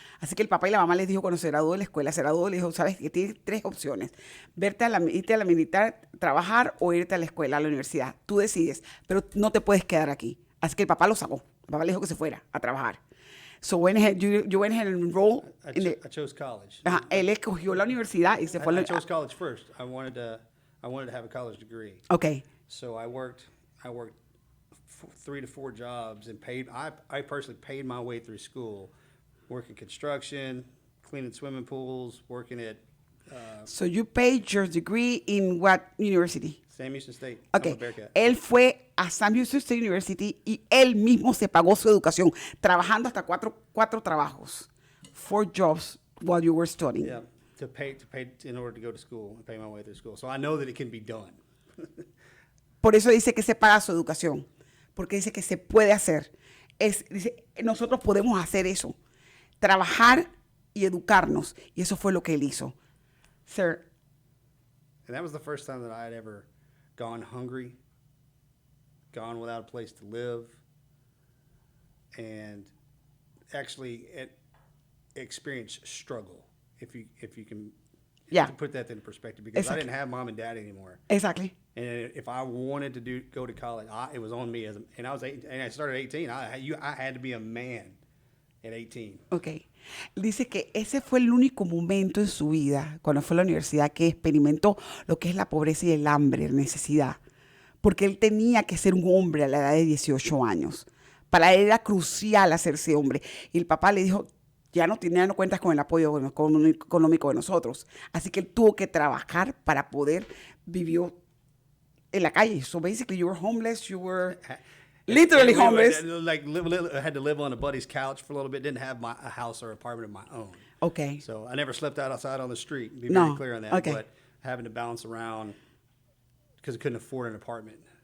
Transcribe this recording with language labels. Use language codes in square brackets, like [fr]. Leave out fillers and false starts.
[es] Así que el papá y la mamá les dijo, cuando se graduó de la escuela, le dijo, sabes que tienes 3 opciones: irte a la militar, trabajar o irte a la escuela, a la universidad. Tú decides, pero no te puedes quedar aquí. Así que el papá lo sacó. El papá le dijo que se fuera a trabajar. [en] So you went ahead and enrolled. I chose college. [es] Él escogió la universidad y se fue. [en] I chose college first. I wanted to have a college degree. Okay. So I worked 3 to 4 jobs and I personally paid my way through school, working construction, cleaning swimming pools, working at... So you paid your degree in what university? Sam Houston State. Okay. I'm a Bearcat. [es] Él fue a Sam Houston State University y él mismo se pagó su educación, trabajando hasta cuatro trabajos. [en] 4 jobs while you were studying. Yeah, to pay in order to go to school and pay my way through school. So I know that it can be done. [es] Por eso dice que se paga su educación, porque dice que se puede hacer. Dice, nosotros podemos hacer eso, trabajar y educarnos, y eso fue lo que él hizo. [en] Sir. And that was the first time that I had ever gone hungry, gone without a place to live, and actually experienced struggle, if you can to put that in perspective, because exactly. I didn't have mom and dad anymore. Exactly. And if I wanted to go to college, it was on me. And I was 18, and I started at 18. I had to be a man at 18. Ok. [es] Dice que ese fue el único momento en su vida, cuando fue a la universidad, que experimentó lo que es la pobreza y el hambre, la necesidad. Porque él tenía que ser un hombre a la edad de 18 años. Para él era crucial hacerse hombre. Y el papá le dijo, ya no cuentas con el apoyo económico de nosotros. Así que él tuvo que trabajar para poder vivir en la calle. [en] So basically you were homeless, you were literally homeless. I had to live on a buddy's couch for a little bit. Didn't have a house or apartment of my own. Okay. So I never slept outside on the street. Be very clear on that. Okay. But having to bounce around because I couldn't afford an apartment.